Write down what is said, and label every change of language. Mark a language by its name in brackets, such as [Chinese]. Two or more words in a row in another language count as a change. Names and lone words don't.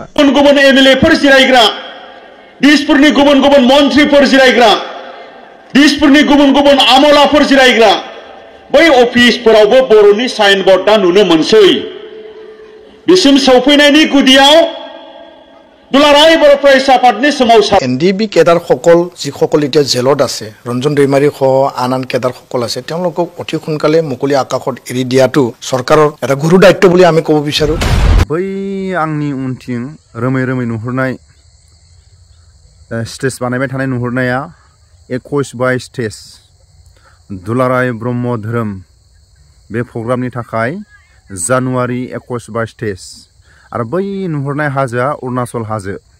[Bodo] गुबुन गुबुन एमएलएफोर जिरायग्रा, दिसपुरनि गुबुन गुबुन मन्थ्रिफोर जिरायग्रा, दिसपुरनि गुबुन गुबुन आमलाफोर जिरायग्रा बै अफिसफोरावबो बर'नि साइनबोर्ड दा नुनो मोनसै। बिसिम सौफैनायनि गुदियाव दुलाराय बर' फरायसा आफादनि सोमावसार [Assamese] एनडिबি केडार সকল যিসকল এতিয়া জেলত আছে, ৰঞ্জন দৈমাৰী সহ আন আন কেডাৰ সকল আছে, তেওঁলোকক অতি সোনকালে মুকলি আকাশত এৰি দিয়াটো চৰকাৰৰ এটা গুৰু দায়িত্ব বুলি আমি ক'ব বিচাৰো। [Bodo] बै आंनि उनथिं रोमै रोमै नुहुरनाय स्टेज बानायबाय थानाय नुहुरनाया 21/22 स्टेज दुलाराय ब्रह्म धोरोम बे प्रग्रामनि थाखाय जानुवारि 21/22 स्टेज आरो बै नुहुरनाय हाजोआ अरुणाचल हाजो।